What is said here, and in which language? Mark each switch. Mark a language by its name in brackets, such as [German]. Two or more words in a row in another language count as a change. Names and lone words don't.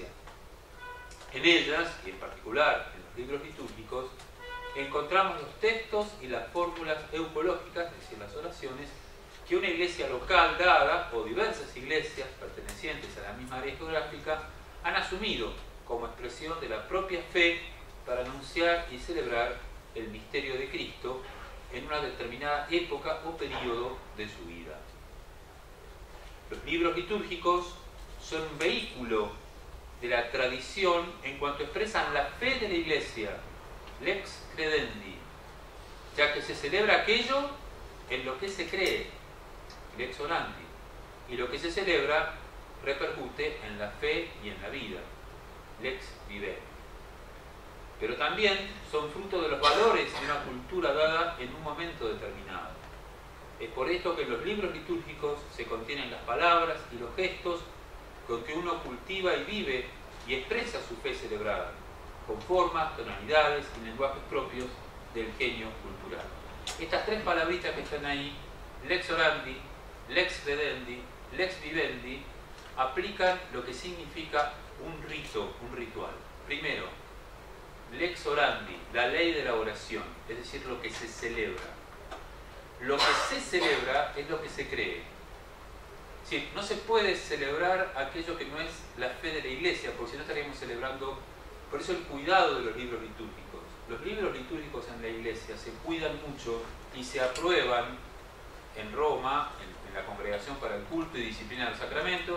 [Spanish] En ellas, y en particular en los libros litúrgicos, encontramos los textos y las fórmulas eucológicas, es decir, las oraciones, que una iglesia local dada, o diversas iglesias pertenecientes a la misma área geográfica, han asumido como expresión de la propia fe para anunciar y celebrar el misterio de Cristo en una determinada época o periodo de su vida. Los libros litúrgicos son un vehículo de la tradición en cuanto expresan la fe de la iglesia, [Latin] lex credendi, [Spanish] ya que se celebra aquello en lo que se cree, [Latin] lex orandi, [Spanish] y lo que se celebra repercute en la fe y en la vida, [Latin] lex vivendi. [Spanish] Pero también son fruto de los valores de una cultura dada en un momento determinado. Es por esto que en los libros litúrgicos se contienen las palabras y los gestos con que uno cultiva y vive y expresa su fe celebrada, con formas, tonalidades y lenguajes propios del genio cultural. Estas tres palabritas que están ahí, [Latin] lex orandi, lex credendi, lex vivendi, [Spanish] aplican lo que significa un rito, un ritual. Primero, [Latin] lex orandi, [Spanish] la ley de la oración, es decir, lo que se celebra. Lo que se celebra es lo que se cree. Es decir, no se puede celebrar aquello que no es la fe de la iglesia, porque si no estaríamos celebrando. Por eso el cuidado de los libros litúrgicos. Los libros litúrgicos en la iglesia se cuidan mucho y se aprueban en Roma, en la Congregación para el Culto y Disciplina de los Sacramentos.